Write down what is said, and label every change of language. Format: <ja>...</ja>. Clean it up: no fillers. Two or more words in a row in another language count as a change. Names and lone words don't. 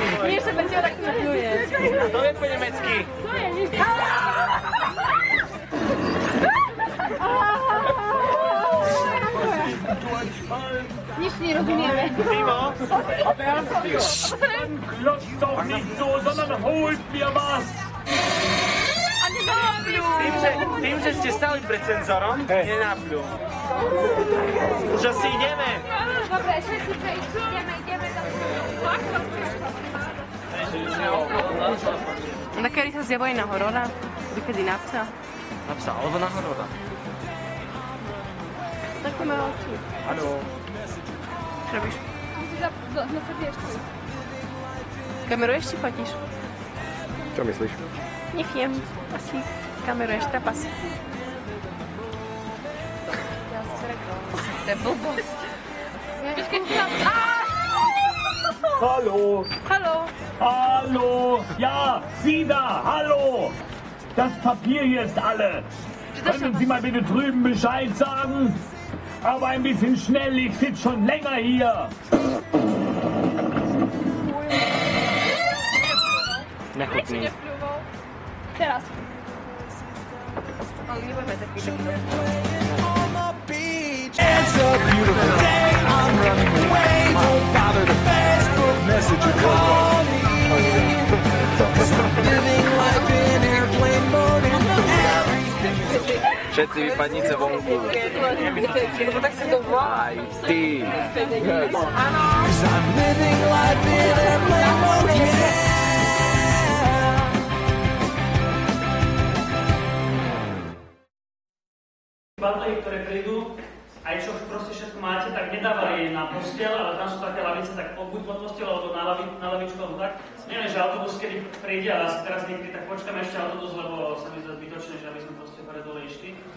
<sk>Nie, že Peťo takto napľuje. To je po nemecky. To je nič. Nič nerozumieme. Mimo.</sk> <de>Klotzt doch nicht so, sondern holt mir was!</de> <sk>Tým, že ste stali pred senzorom, nenapľú. Už asi ideme. Dobre, všetci ideme do... Nakedy sa zjavuje na horora? Kedy na psa? Na psa, alebo na horora. Také má oči. Áno. Čo robíš? Na srdiečku. Kameruješ či fotíš? Čo myslíš? Neviem. Asi kameruješ trapas. Ja si rekla. To je blbosť.</sk> <de>Hallo! Hallo. Hallo! Ja, Sie da! Hallo! Das Papier hier ist alle. Können Sie mal bitte drüben Bescheid sagen? Aber ein bisschen schnell, ich sitze schon länger hier.</de> <sk>Nechutný. Teraz. Ale nebudeme taký dobrý.</sk> <en>It's a beautiful day, I'm running away. Don't bother to Facebook message or call me. 'Cause I'm living life in airplane mode and everything.</en> <sk>Všetci vypadnice vonku. Tak si to volá. Aj ty.</sk> <en>'Cause I'm living life in airplane mode, yeah.</en> <sk>Butlery, ktoré prídu, aj čo proste všetko máte, tak nedávali na posteľ, ale tam sú také lavice, tak buď pod posteľ, alebo na lavičku, alebo tak. Neviem, že autobus, kedy príde a asi teraz niekedy, tak počkáme ešte autobus, lebo sa mi zdá zbytočné, že aby sme proste hore dole išli.</sk>